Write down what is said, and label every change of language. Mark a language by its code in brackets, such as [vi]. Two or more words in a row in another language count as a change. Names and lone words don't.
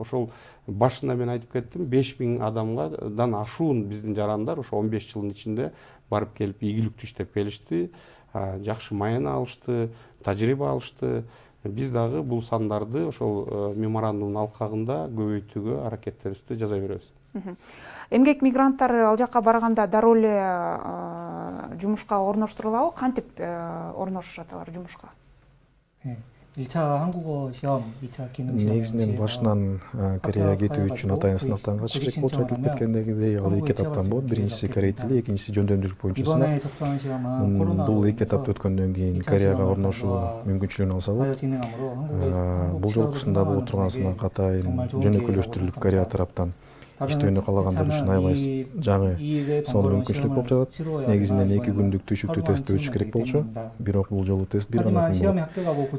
[ky] Ошол башында мен айтып кеттим, 5000 адамдан ашуун биздин жарандар ошо 15 жылдын ичинде барып келип ийгиликтүү иштеп келишти, жакшы маена алышты, тажрыйба алышты. Биз дагы бул сандарды ошол меморандумдун алкагында көбөйтүүгө аракеттерибизди жасай беребиз. Эмгек мигранттары ал жакка барганда дароо эле жумушка орноштурулабы? Кантип орношушат алар жумушка? [ko] 1차 한국어 시험, 2차 기능 시험. [ky] негизинен башынан Кореяга кетүү үчүн атайын сынактан катыш керек болчу, айтылып кеткендегидей ал 2 этаптан болот. Биринчиси корей тили, экинчиси жөндөмдүүлүк боюнча сынак. [ko] 이번에 접수한 시험은 [ky] Бул 2 этапты өткөндөн кийин Кореяга орношуу мүмкүнчүлүгүн алса болот. Бул жолкусунда боло турган сынак атайын жөнөкөйлөштүрүлүп Корея тараптан иштөөнү каалагандар үчүн аябай жаңы сонун мүмкүнчүлүк болуп жатат. Негизинен 2 күндүк түшүктүү тестти өтүш керек болчу. Бирок бул жолу тест бир гана күн болот.